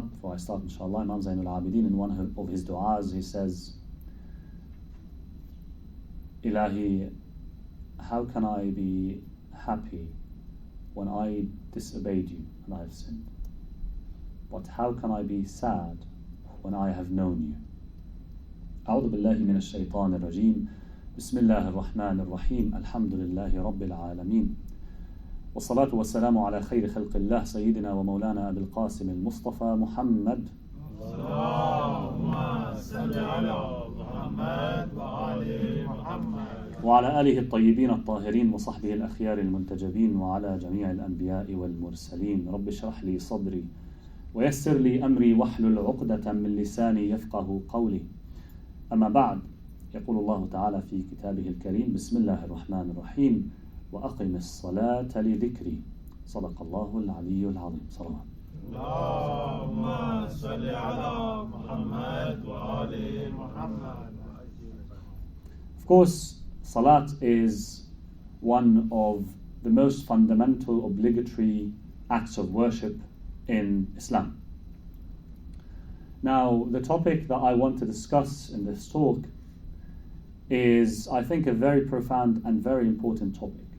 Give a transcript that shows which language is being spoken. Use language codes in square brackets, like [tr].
[en] Before I start, inshallah, Imam Zainul Abidin, in one of his du'as, he says, Ilahi, how can I be happy when I disobeyed you and I have sinned? But how can I be sad when I have known you? [ar] أعوذ بالله من الشيطان الرجيم. بسم الله الرحمن الرحيم. الحمد لله رب العالمين. والصلاة والسلام على خير خلق الله سيدنا ومولانا أبي القاسم المصطفى محمد. اللهم صل على محمد وآل محمد. وعلى آله الطيبين الطاهرين وصحبه الأخيار المنتجبين وعلى جميع الأنبياء والمرسلين. رب اشرح لي صدري ويسر لي أمري واحلل عقدة من لساني يفقه قولي. أما بعد، يقول الله تعالى في كتابه الكريم: بسم الله الرحمن الرحيم وأقم الصلاة لذكري. صدق الله العلي العظيم. صلوات. اللهم صل على محمد وآل محمد. [en] Of course, Salat is one of the most fundamental obligatory acts of worship in Islam. Now, the topic that I want to discuss in this talk is, I think, a very profound and very important topic.